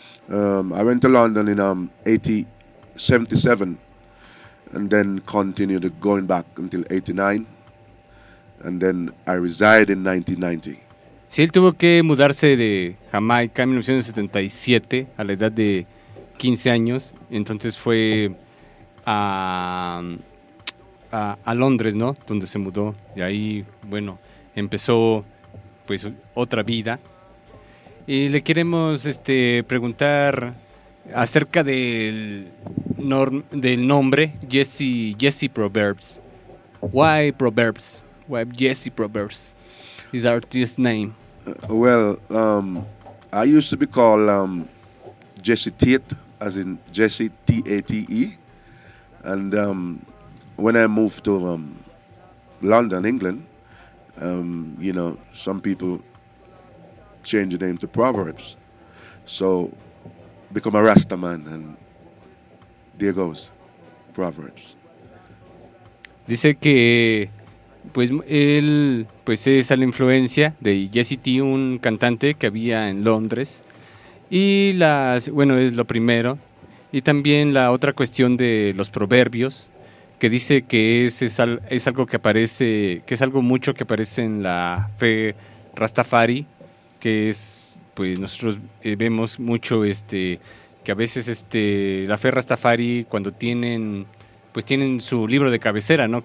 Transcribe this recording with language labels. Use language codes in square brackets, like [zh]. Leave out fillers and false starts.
[en] I went to London in 77, and then continued going back until 89, and then I resided in 1990. [es] Sí, él tuvo que mudarse de Jamaica en 1977, a la edad de 15 años, entonces fue a Londres, ¿no? Donde se mudó y ahí, bueno, empezó pues otra vida. Y le queremos preguntar acerca del nombre Jesse Proverts. [en] Why Proverts? Why Jesse Proverts? His artist name. I used to be called Jesse Tate, as in Jesse Tate. And when I moved to London, England, some people change the name to Proverbs. So become a Rasta man, and there goes Proverbs. [es] Dice que Pues él pues es a la influencia de Jesse T, un cantante que había en Londres. Y las, bueno, es lo primero. Y también la otra cuestión de los proverbios, que dice que es algo que aparece, que es algo mucho que aparece en la fe Rastafari, que es, pues nosotros vemos mucho este, que a veces este, la fe Rastafari, cuando tienen, pues tienen su libro de cabecera, ¿no?